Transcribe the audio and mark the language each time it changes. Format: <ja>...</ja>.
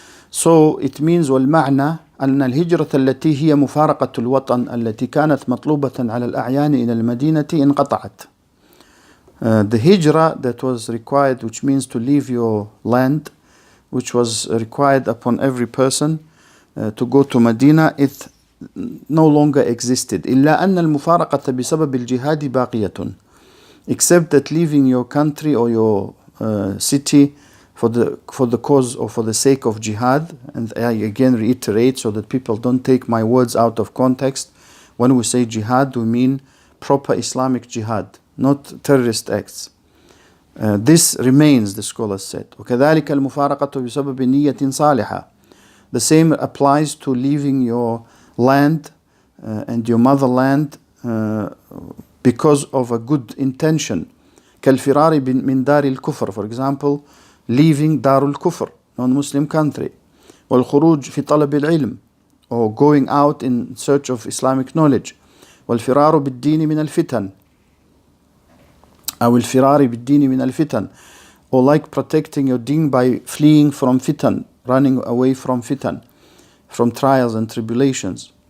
<en>So it means</en> <ar>والمعنى أن الهجرة التي هي مفارقة الوطن التي كانت مطلوبة على الأعيان إلى المدينة انقطعت.</ar> <en>The hijrah that was required, which means to leave your land, which was required upon every person to go to Medina, it no longer existed.</en> <ar>إلا أن المفارقة بسبب الجهاد باقية,</ar> <en>except that leaving your country or your city for the cause or for the sake of jihad. And I again reiterate so that people don't take my words out of context. When we say jihad, we mean proper Islamic jihad, not terrorist acts. This remains, the scholars said.</en> <ar>وكذلك المفارقة بسبب نية صالحة.</ar> <en>The same applies to leaving your land and your motherland because of a good intention.</en> <ar>كالفرار من دار الكفر,</ar> <en>for example, leaving</en> <ar>دار الكفر,</ar> <en>non-Muslim country.</en> <ar>والخروج في طلب العلم,</ar> <en>or going out in search of Islamic knowledge.</en> <ar>والفرار بالدين من الفتن,</ar> <en>أو الفرار بالدين من الفتن, or like protecting your deen by fleeing from fitan, running away from fitan, from trials and tribulations.</en>